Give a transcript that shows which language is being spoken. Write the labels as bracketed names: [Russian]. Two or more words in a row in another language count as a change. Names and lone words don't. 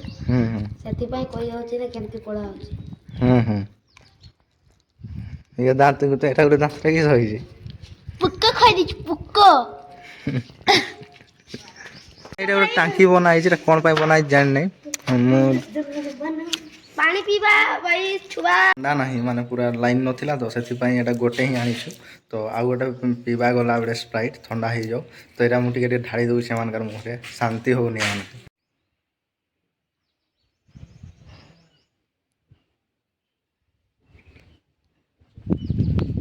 [Odia] ହୁଁ ହୁଁ ସେଥିପାଇଁ କହିହେଉଛି ଯେ କେମିତି ପଢ଼ା ହେଉଛି। ହୁଁ ହୁଁ ଇଏ ଦାନ୍ତ ଗୋଟେ ଏଇଟା ଗୋଟେ ଦାନ୍ତଟା କିସ ହେଇଛି? ପୁକ ଖାଇଦେଇଛି ପୁକ। ଏଇଟା ଗୋଟେ ଟାଙ୍କି ବନା ହେଇଛି। ଏଟା କ'ଣ ପାଇଁ ବନା ହେଇଛି ଜାଣିନାହିଁ ମୁଁ। ପାଣି ପିବା ଭାଇ ଛୁଆ ଥଣ୍ଡା ନାହିଁ ମାନେ ପୁରା ଲାଇନ୍ ନଥିଲା ତ ସେଥିପାଇଁ ଏଇଟା ଗୋଟେ ହିଁ ଆଣିଛୁ। ତ ଆଉ ଗୋଟେ ପିଇବା ଗଲା ଗୋଟେ ସ୍ପ୍ରାଇଟ୍ ଥଣ୍ଡା ହେଇଯାଉ। ତ ଏଇଟା ମୁଁ ଟିକେ ଟିକେ ଢାଳି ଦେଉଛି ସେମାନଙ୍କର ମୁହଁରେ, ଶାନ୍ତି ହେଉନି ଏମାନଙ୍କୁ। ଶାନ୍ତି ଲାଗେ?